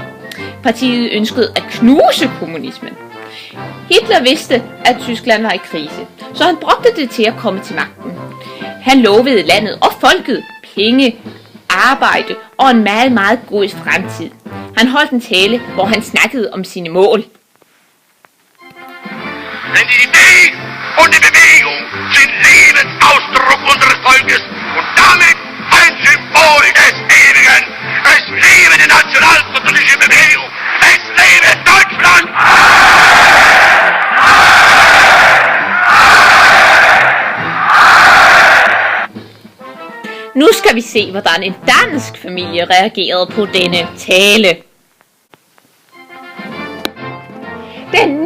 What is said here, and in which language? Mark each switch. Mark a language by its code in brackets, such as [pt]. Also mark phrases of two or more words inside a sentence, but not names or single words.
[da] Partiet ønskede at knuse kommunismen. Hitler vidste, at Tyskland var i krise, så han brugte det til at komme til magten. Han lovede landet og folket penge, arbejde og en meget, meget god fremtid. Han holdt en tale, hvor han snakkede om sine mål. [de] Denn die Idee und die Bewegung sind Lebensausdruck unseres Volkes und damit ein Symbol des Ewigen. Es lebe die nationalsozialistische Bewegung! Es lebe Deutschland! [da] Nu skal vi se, hvordan en dansk familie reagerede på denne tale. Den 9.